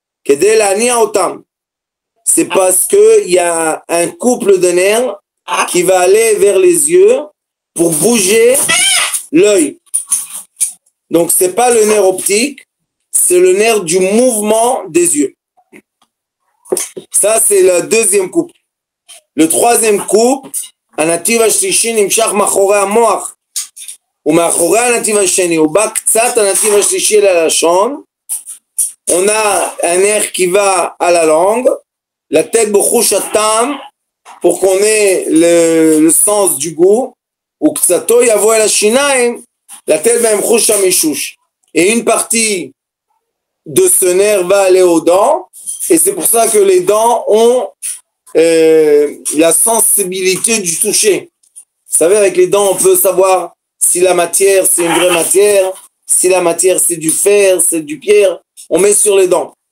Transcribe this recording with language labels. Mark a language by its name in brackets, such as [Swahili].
[Hebrew] Kedei la'ani'a otam. [French] C'est parce que il y a un couple de nerfs qui va aller vers les yeux pour bouger l'œil. Donc c'est pas le nerf optique, c'est le nerf du mouvement des yeux. Ça c'est le deuxième couple. Le troisième couple, [Hebrew] הנתיב השלישי נמשך מאחורי המוח, ומאחורי הנתיב השני, הוא בא קצת הנתיב השלישי אל הלשון, [French] on a un nerf qui va à la langue, la tête [Hebrew] בחוש הטעם, [French] pour qu'on ait le sens du goût, [Hebrew] וקצתו יבוא אל השיניים, לתת בהם חוש המישוש. [French] Et une partie de ce nerf va aller aux dents, et c'est pour ça que les dents ont la sensibilité du toucher. Vous savez, avec les dents, on peut savoir si la matière, c'est une vraie matière, si la matière, c'est du fer, c'est du pierre. On met sur les dents.